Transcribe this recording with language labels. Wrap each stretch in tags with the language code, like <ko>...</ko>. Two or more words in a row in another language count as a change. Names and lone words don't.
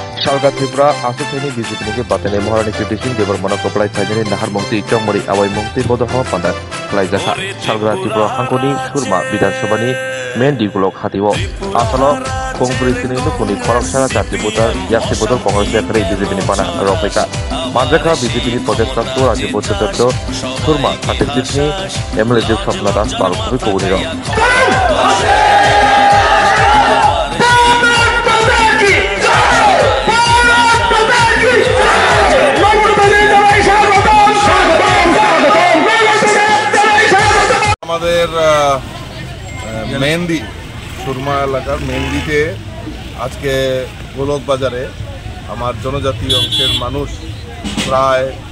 <trp>Salga Tripura Asuteni BJP Batane Mohani Kritising Devar Monokoplai Tajani Nahar Mungti Chongmori Awai Mungti Bodoho Panda Klaijaka Salga Tripura Hankoni Surma Bidan Sobani Mendi Gulok Hatiwo Asalo Kongpurisini Nukuni Koraksara Jati Butar Yasti Bodol Kongres Yakari BJP Pana Ropeka Manjaka BJP Protest Kantor Raja Bodoto Surma Katekisni MLA Juk Sapna Das Balkovi Koguniro</trp> <bn>আমাদের মেহেন্দি সুরমা এলাকার মেহেন্দিতে আজকে গোলক বাজারে আমার জনজাতি অংশের মানুষ প্রায়</bn>